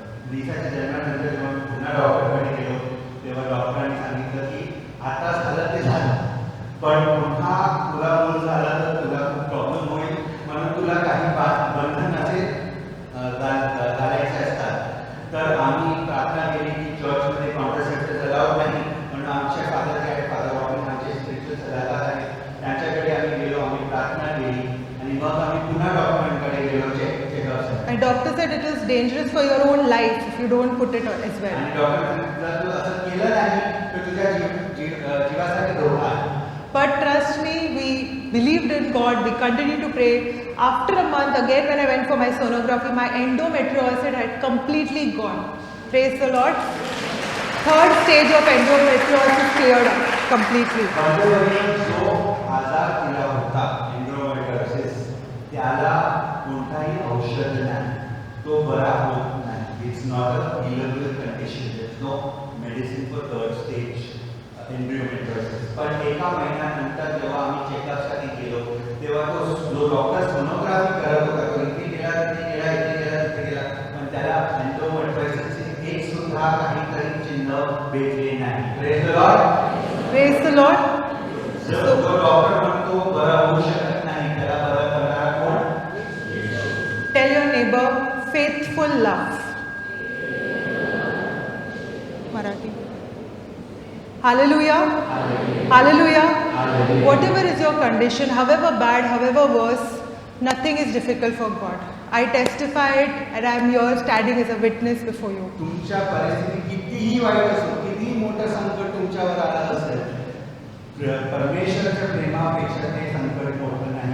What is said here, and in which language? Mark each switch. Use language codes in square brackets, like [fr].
[mr] लिसाच्या जन्मानंतर जेव्हा पुन्हा डॉक्टरकडे गेलो तेव्हा डॉक्टरांनी सांगितलं की आता झालं ते झालं पण पुन्हा तुला मूल झाला तर तुला खूप प्रॉब्लेम होईल म्हणून तुला काही बंधन असे घालायचे असतात. तर आम्ही प्रार्थना केली की चर्चमध्ये [en] contraceptive allowed [mr] नाही म्हणून आमच्या फादर जे आहेत फादर वॉकिंग आमचे स्पिरिच्युअल सल्लागार आहेत त्यांच्याकडे आम्ही गेलो. आम्ही प्रार्थना केली आणि मग आम्ही पुन्हा डॉक्टरांकडे गेलो checkup. [en] And doctor said it is dangerous for your own life if you don't put it as well. [mr] आणि डॉक्टर जर तू असं केलं नाही तर तुझ्या जीवासाठी धोका आहे. [en] But trust me, we believed in God, we continued to pray. After a month again when I went for my sonography, my endometriosis had completely gone. Praise the Lord. 3rd stage of endometriosis cleared up completely. [mr] जो आजार तिला होता endometriosis त्याला कोणताही औषध नाही. तो बरा होत नाही. [en] It's not a healable condition. There is no medicine for 3rd stage endometriosis. [mr] पण एका महिन्यानंतर जेव्हा आम्ही चेकअपसाठी गेलो तेव्हा तो जो डॉक्टर सोनोग्राफी करत होता तो इथे गेला तिथे गेला पण त्याला एंडोमेट्रियोसिसचे एक सुद्धा काहीतरी चिन्ह भेटले नाही. [en] Praise the Lord. Praise the Lord. [mr] जो डॉक्टर म्हणतो बरा होऊ शकत नाही त्याला बरा करणारा कोण. [en] Tell your neighbor, faithful love. Marathi. Hallelujah. Hallelujah. Whatever is your condition, however bad, however worse, nothing is difficult for God. I testify it and I am here standing as a witness before you. [mr] तुमच्या परिस्थिती कितीही वाईट असो कितीही मोठं संकट तुमच्यावर आलं असेल परमेश्वराच्या प्रेमापेक्षा ते संकट मोठं नाही.